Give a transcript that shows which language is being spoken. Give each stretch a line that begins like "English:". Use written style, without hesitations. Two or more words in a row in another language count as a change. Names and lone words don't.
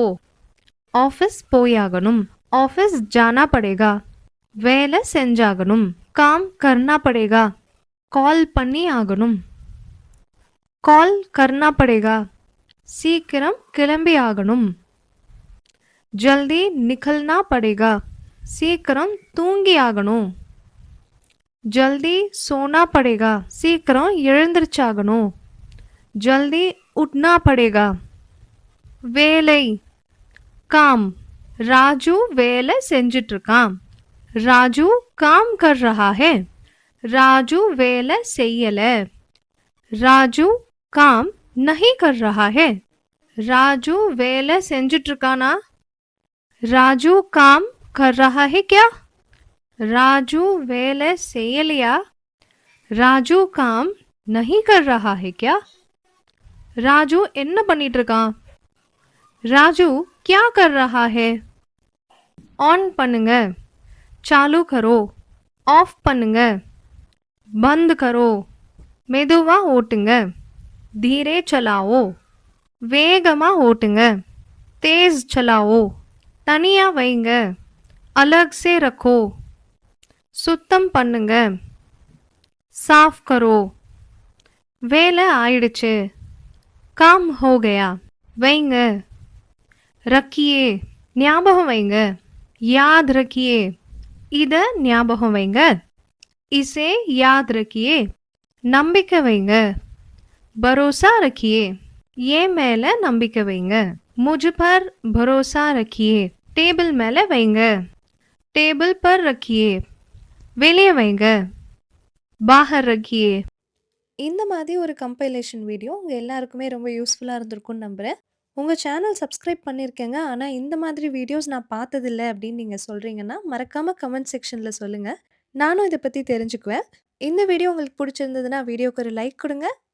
Tamil: ऑफिस போயாகணும்.
Hindi: ऑफिस जाना पड़ेगा.
Tamil: வேலை செஞ்சாகணும்.
Hindi: काम करना पड़ेगा.
Tamil: कॉल பண்ணி ஆகணும்.
Hindi: कॉल करना पड़ेगा.
Tamil: சீக்கிரம் கிளம்பி ஆகணும்.
Hindi: जल्दी निकलना पड़ेगा.
Tamil: சீக்கிரம் தூங்கி ஆகணும்.
Hindi: जल्दी सोना पड़ेगा.
Tamil: சீக்கிரம் எழுந்திருச்சாகணும்.
Hindi: जल्दी उठना पड़ेगा.
Tamil: வேலை. काम. राजू வேலை செஞ்சிட்டு இருக்கான்.
Hindi: राजू काम कर रहा है. राजू
Tamil: வேலை செய்யல.
Hindi: राजू काम नहीं कर रहा है.
Tamil: राजू வேலை செஞ்சிட்டு இருக்கானா?
Hindi: राजू काम कर रहा है क्या?
Tamil: राजू வேலை செய்யலையா?
Hindi: राजू काम नहीं कर रहा है क्या?
Tamil: राजू என்ன பண்ணிட்டு இருக்கான்?
Hindi: राजू क्या कर रहा है?
Tamil: ऑन பண்ணுங்க.
Hindi: चालू करो.
Tamil: ऑफ பண்ணுங்க.
Hindi: बंद करो.
Tamil: மெதுவா ஓட்டுங்க.
Hindi: धीरे चलाओ.
Tamil: வேகமா ஓட்டுங்க.
Hindi: तेज चलाओ.
Tamil: தனியா வைங்க.
Hindi: अलग से रखो.
Tamil: சுத்தம் பண்ணுங்க.
Hindi: साफ करो.
Tamil: வேலை ஆயிடுச்சு.
Hindi: काम हो गया.
Tamil: வைங்க. रखिए. ஞாபகம் வைங்க.
Hindi: याद रखिए.
Tamil: இத ஞாபகம் வைங்க.
Hindi: इसे याद रखिए.
Tamil: நம்பிக்கை வைங்க.
Hindi: भरोसा रखिए.
Tamil: ஏன் மேல நம்பிக்கை வைங்க.
Hindi: मुझ पर भरोसा रखिए.
Tamil: டேபிள் மேல வைங்க.
Hindi: टेबल पर रखिए.
Tamil: வெளியே வைங்க.
Hindi: बाहर रखिए.
Tamil: இந்த மாதிரி ஒரு கம்பைலேஷன் வீடியோ உங்க எல்லாருக்குமே ரொம்ப யூஸ்ஃபுல்லா இருந்திருக்கும்னு நம்புறேன். உங்க சேனல் சப்ஸ்கிரைப் பண்ணியிருக்கேங்க. ஆனா இந்த மாதிரி வீடியோஸ் நான் பார்த்ததில்ல அப்படின்னு நீங்க சொல்றீங்கன்னா, மறக்காம கமெண்ட் செக்ஷன்ல சொல்லுங்க. நானும் இத பத்தி தெரிஞ்சுக்குவேன். இந்த வீடியோ உங்களுக்கு பிடிச்சிருந்ததுன்னா, வீடியோக்கு ஒரு லைக் குடுங்க.